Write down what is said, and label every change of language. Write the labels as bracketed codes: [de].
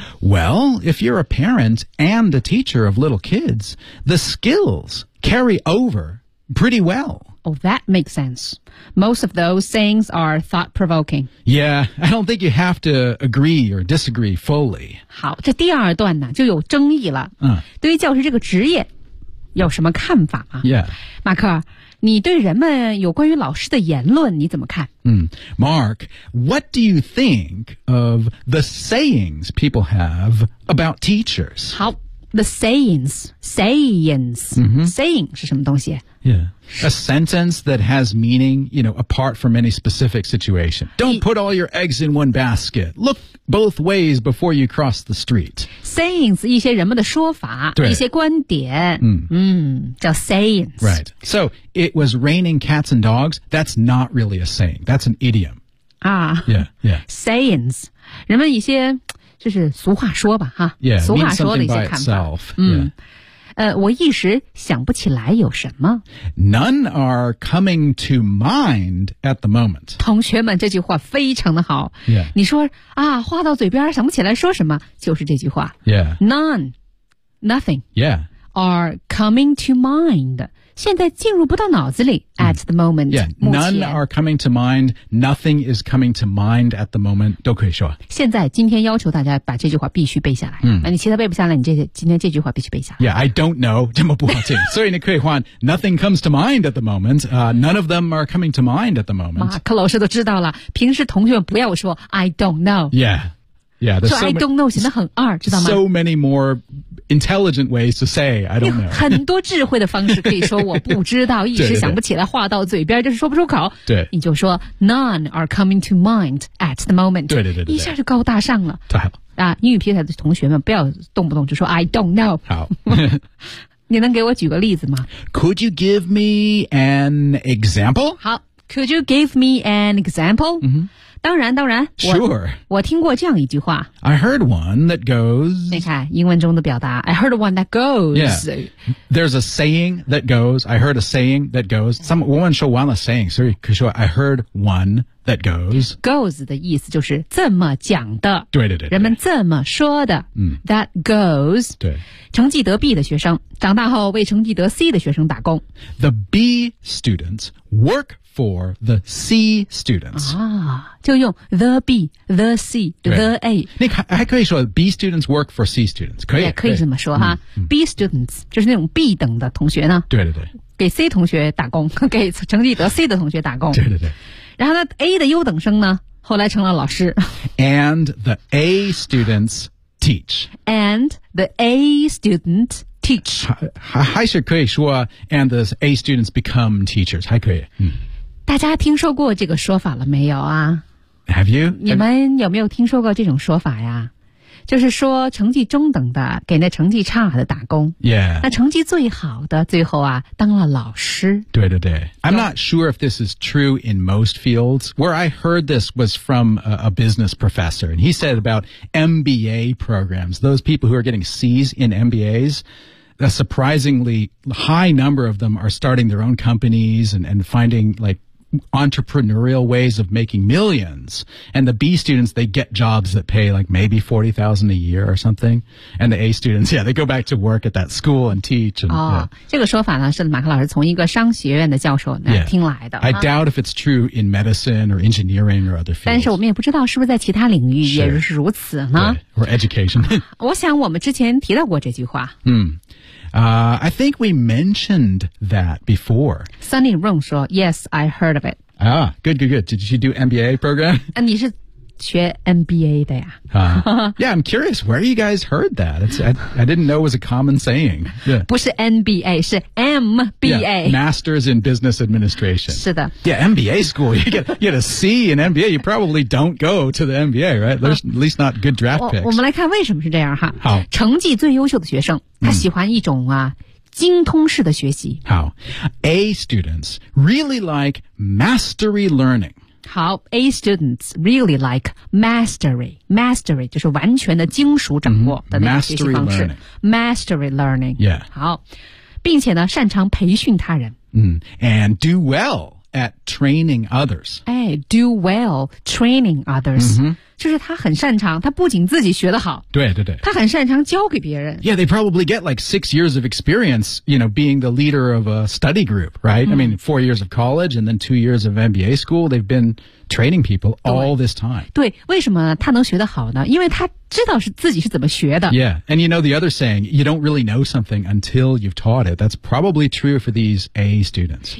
[en] Well, if you're a parent and a teacher of little kids, the skills carry over pretty well. Oh, that makes sense. Most of those sayings are thought-provoking. Yeah, I don't think you have to agree or disagree fully. [zh] 好，这第二段呢就有争议了。对于教师这个职业有什么看法吗 [en] ？Yeah, [zh] 马克，你对人们有关于老师的言论你怎么看？ [en] Mark, what do you think of the sayings people have about teachers? 好。The sayings,、 mm-hmm. [zh] saying 是什么东西 [en] Yeah, a sentence that has meaning, you know, apart from any specific situation. Don't put all your eggs in one basket. Look both ways before you cross the street. [zh] Sayings, 一些人们的说法，对，一些观点，叫 sayings. [en] Right. So, it was raining cats and dogs. That's not really a saying. That's an idiom. Ah. Yeah, yeah. [zh] Sayings, 人们一些就是俗话说吧哈。 [en] Yeah, [zh] 俗话说的一些看法。 [en] Itself, 嗯、 yeah. [zh] 我一时想不起来有什么。 [en] None are coming to mind at the moment. [zh] 同学们这句话非常的好。 [en] Yeah. [zh] 你说啊话到嘴边想不起来说什么就是这句话。 [en] Yeah. None, nothing. Yeah. are coming to mind. [zh] 现在进入不到脑子里 [en] at the moment. Yeah, none are coming to mind. Nothing is coming to mind at the moment. [zh] 都可以说。现在今天要求大家把这句话必须背下来。你其他背不下来你今天这句话必须背下来。 [en] Yeah, I don't know. [zh] 这么不好听。所以你可以换 [en] nothing comes to mind at the moment. None of them are coming to mind at the moment. [zh] 马克老师都知道了。平时同学不要说 [en] I don't know. Yeah. Yeah, so I don't know [zh] 显得很二知道吗 [en] So many more intelligent ways to say I don't know [zh] 很多智慧的方式可以说我不知道一时想不起来话到嘴边就是说不出口对你就说 [en] None are coming to mind at the moment [zh] 对对 对, 对, 对一下就高大上了太好了、啊、英语平台的同学们不要动不动就说 [en] I don't know [zh] 好你能给我举个例子吗 [en] Could you give me an example? 好 Could you give me an example?、 Mm-hmm. [zh] 当然当然 [en] Sure. [zh] 我听过这样一句话 [en] I heard one that goes [zh] 你看英文中的表达 [en] I heard one that goes Yeah. There's a saying that goes I heard a saying that goes [zh] 我们说完了 saying 所以可以说 [en] I heard one that goes [zh] Goes 的意思就是这么讲的对对 对, 对人们这么说的、嗯、 [en] That goes [zh] 对成绩得 B 的学生长大后为成绩得 C 的学生打工 [en] The B students work for the C students [zh] 啊就用 [en] the B, the C, the A [zh] 你还可以说 [en] B students work for C students [zh] 可以也可以这么说哈、嗯、 [en] B students [zh] 就是那种 B 等的同学呢对对对给 C 同学打工给成绩得 C 的同学打工对对对然后呢 A 的优等生呢后来成了老师 [en] And the A students teach And the A student teach [zh] 还是可以说 [en] And the A students become teachers [zh] 还可以、嗯大家听说过这个说法了没有啊 [en] Have you? [zh] 你们有没有听说过这种说法呀就是说成绩中等的给那成绩差的打工 [en] Yeah [zh] 那成绩最好的最后啊当了老师对对对 [en] I'm not sure if this is true in most fields Where I heard this was from a business professor And he said about MBA programs Those people who are getting C's in MBAsA surprisingly high number of them are starting their own companies and finding like entrepreneurial ways of making millions. And the B students, they get jobs that pay like maybe $40,000 a year or something. And the A students, yeah, they go back to work at that school and teach. And,、 oh, yeah. [zh] 这个说法呢是马克老师从一个商学院的教授那、 [en] yeah. [zh] 听来的。 [en] I doubt if it's true in medicine or engineering or other fields. [zh] 但是我们也不知道是不是在其他领域也是如此呢。 [en] Right. Or education. [zh] 我想我们之前提到过这句话。 [en] I think we mentioned that before. Sunny Rong [zh] 说 [en] Yes, I heard of it. Ah, good, good, good. Did she do MBA program? [zh] 你是学 MBA 的呀、 [en] Yeah, I'm curious. Where you guys heard that? I didn't know it was a common saying.、Yeah. [zh] 不是 MBA, 是 MBA. [en] Yeah, Masters in Business Administration. [zh] 是的。 [en] Yeah, MBA school. You get a C in MBA. You probably don't go to the MBA, right? There's at least not good draft picks. [zh] 我们来看为什么是这样哈。好。成绩最优秀的学生。他喜欢一种啊精通式的学习。 [en] 好 ,A students really like mastery learning. 好 ,A students really like mastery. [zh] Mastery 就是完全的精熟掌握的那个学习方式。 [en] Mastery learning. Yeah. [zh] 好并且呢擅长培训他人。 [en] And do well at training others. 哎 ,do well training others.、 Mm-hmm. [zh] 就是他很擅长他不仅自己学得好对对对他很擅长教给别人 [en] Yeah, they probably get like 6 years of experience you know, being the leader of a study group right?、Mm. I mean, 4 years of college and then 2 years of MBA school they've been training people all this time [zh] 对为什么他能学得好呢因为他知道是自己是怎么学的 [en] Yeah, and you know the other saying you don't really know something until you've taught it that's probably true for these A students